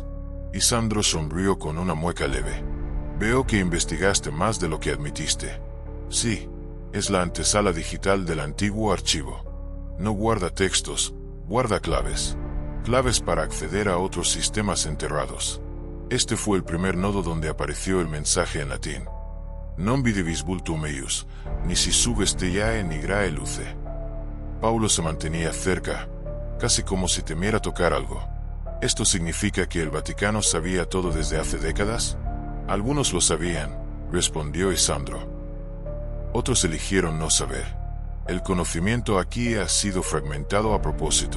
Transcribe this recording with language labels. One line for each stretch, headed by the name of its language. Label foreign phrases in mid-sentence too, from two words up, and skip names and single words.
Spanish: Isandro sonrió con una mueca leve. «Veo que investigaste más de lo que admitiste». «Sí, es la antesala digital del antiguo archivo. No guarda textos, guarda claves. Claves para acceder a otros sistemas enterrados. Este fue el primer nodo donde apareció el mensaje en latín.
Latin: Non videbis vultum eius, nisi sub stellae nigrae luce».
Spanish: Paulo se mantenía cerca, casi como si temiera tocar algo. «¿Esto significa que el Vaticano sabía todo desde hace décadas?». «Algunos lo sabían», respondió Isandro. «Otros eligieron no saber. El conocimiento aquí ha sido fragmentado a propósito.